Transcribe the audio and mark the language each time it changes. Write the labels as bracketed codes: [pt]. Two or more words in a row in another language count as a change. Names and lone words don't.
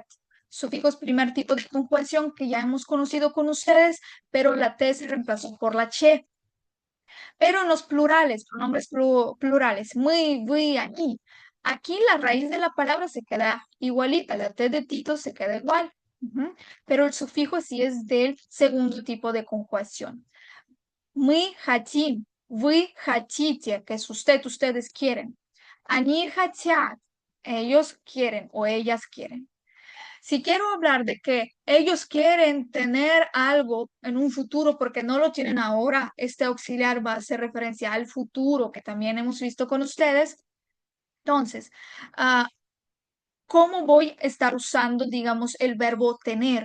[es] Sufijos primer tipo de conjugación que ya hemos conocido con ustedes, pero la T se reemplazó por la Ch. Pero en los plurales, pronombres plurales, muy, aquí. Aquí la raíz de la palabra se queda igualita, la T de Tito se queda igual. Pero el sufijo sí es del segundo tipo de conjugación. [ru] Мы хотим, вы хотите, [es] que es usted, ustedes quieren. [ru] Они хотят, [es] ellos quieren o ellas quieren. Si quiero hablar de que ellos quieren tener algo en un futuro porque no lo tienen ahora, este auxiliar va a hacer referencia al futuro que también hemos visto con ustedes. Entonces, ah, ¿cómo voy a estar usando, digamos, el verbo tener?